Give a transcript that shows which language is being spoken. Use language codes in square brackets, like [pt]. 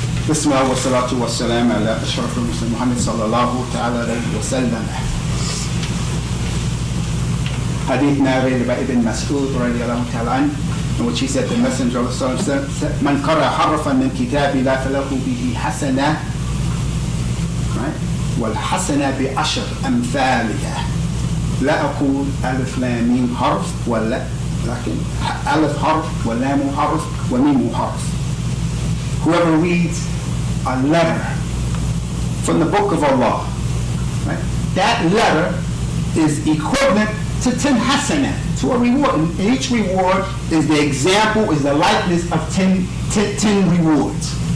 [ar] بسم الله والصلاة والسلام على أشرف المرسلين محمد صلى الله تعالى عليه وسلم. [en] Hadith narrated by Ibn Mas'ud radiallahu ta'ala anhu, in which he said, the Messenger of Allah said, [ar] "Man qara harfan min kitabillah falahu bihi hasana." Right? والحسنة بعشر أمثالها. لا أقول ألف لام ميم حرف ولا لكن ألف حرف ولام حرف وميم حرف. [en] Whoever reads a letter from the book of Allah, right? That letter is equivalent to 10 hasanah, to a reward. And each reward is the example, is the likeness of 10 rewards.